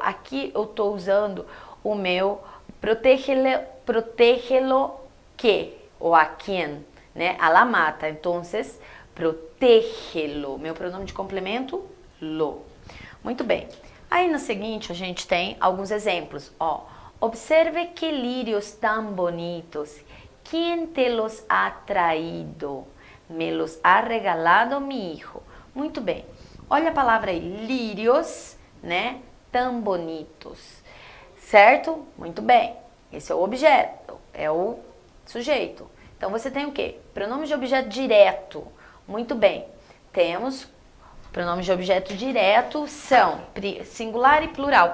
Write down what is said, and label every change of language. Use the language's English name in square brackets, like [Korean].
[Portuguese] Aqui eu estou usando o meu protégelo que, ou a quem, né? [Spanish] A la mata. [Portuguese] Então, protégelo. Meu pronome de complemento, lo. Muito bem. Aí no seguinte a gente tem alguns exemplos. Ó, observe que lírios tão bonitos. [Spanish] Quem te los ha traído? Me los ha regalado mi hijo. [Portuguese] Muito bem. Olha a palavra aí, lírios, né? Tão bonitos. Certo? Muito bem. Esse é o objeto, é o sujeito. Então você tem o quê? Pronomes de objeto direto. Muito bem. Temos pronomes de objeto direto são singular e plural.